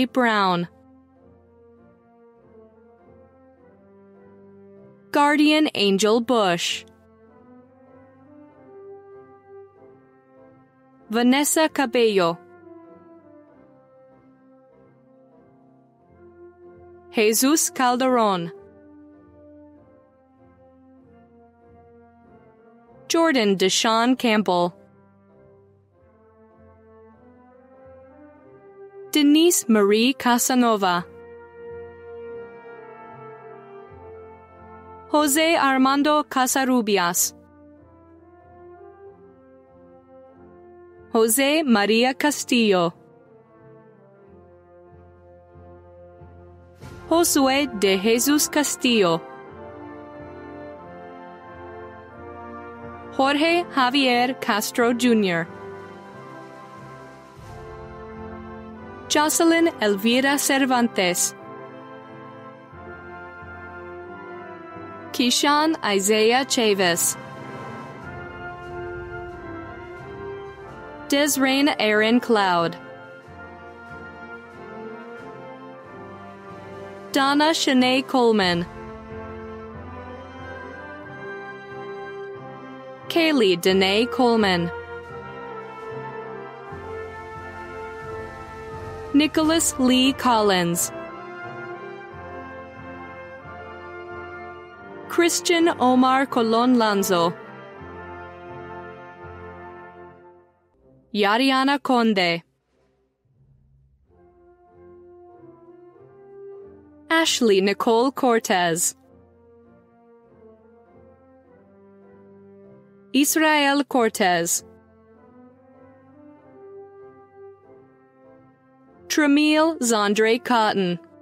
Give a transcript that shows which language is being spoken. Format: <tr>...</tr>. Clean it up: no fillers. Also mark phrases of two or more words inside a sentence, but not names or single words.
<en>Brown, Guardian Angel Bush, Vanessa Cabello, Jesus Calderon, Jordan Deshawn Campbell, Denise Marie Casanova, Jose Armando Casarubias, Jose Maria Castillo, Josue de Jesus Castillo, Jorge Javier Castro Jr., Jocelyn Elvira Cervantes, Keyshawn Isaiah Chavis, Desrain Aaron Cloud, Donna Shanae Coleman, Kaylee Danae Coleman, Nicholas Lee Collins, Christian Omar Colon Lanzo, Yariana Conde, Ashley Nicole Cortez, Israel Cortez, Tramiel Zandre Cotton,</en>